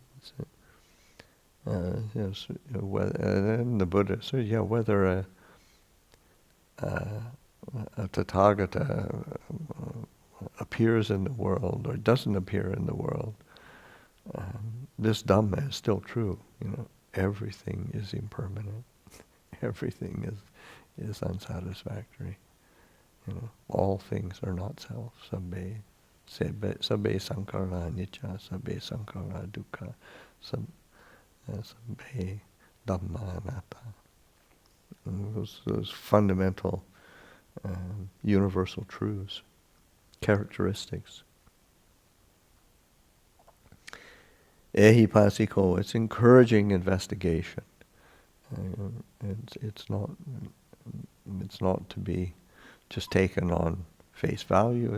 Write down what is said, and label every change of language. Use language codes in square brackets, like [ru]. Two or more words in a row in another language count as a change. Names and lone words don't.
[en] Yes, and the Buddha says, whether a Tathagata appears in the world or doesn't appear in the world, this Dhamma is still true. Everything is impermanent. Everything is unsatisfactory. All things are not self. [pi] Sabbe sankhara anicca, sabbe sankhara dukkha, sabbe dhamma anatta. [en] Those fundamental universal truths, characteristics. Ehipasiko, it's encouraging investigation. It's not to be just taken on face value.